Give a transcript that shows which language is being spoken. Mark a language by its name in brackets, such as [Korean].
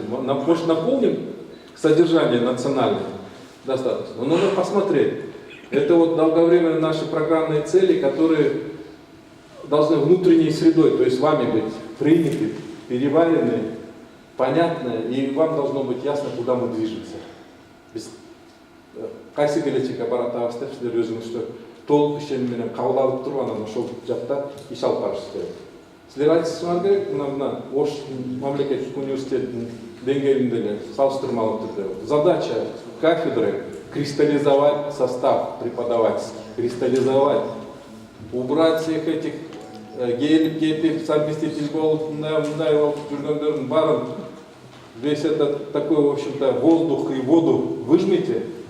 [Russian] Может, наполним содержание национальное. Достаточно. Но нужно посмотреть. Это вот долговременные наши программные цели, которые должны внутренней средой, то есть вами быть приняты, переварены, понятны, и вам должно быть ясно, куда мы движемся. [Kyrgyz] Кайсы келечек аппараттагы силер өзүңүздү толук ишеним менен кабыл алып туруп анан ошол жакта иш алып барышыңыз керек. Силер айтышыңар керек, мына Ош мамлекеттик университеттин деңгээлинде эле салыштырмалуу түрдө. [Russian] Задача кафедры кристаллизовать состав преподавательский, кристаллизовать, убрать всех этих [Kyrgyz] келип совместитель болуп, мындай болуп жүргөндөрдүн баарын, [Russian] весь этот такой, в общем-то, воздух и воду выжмите.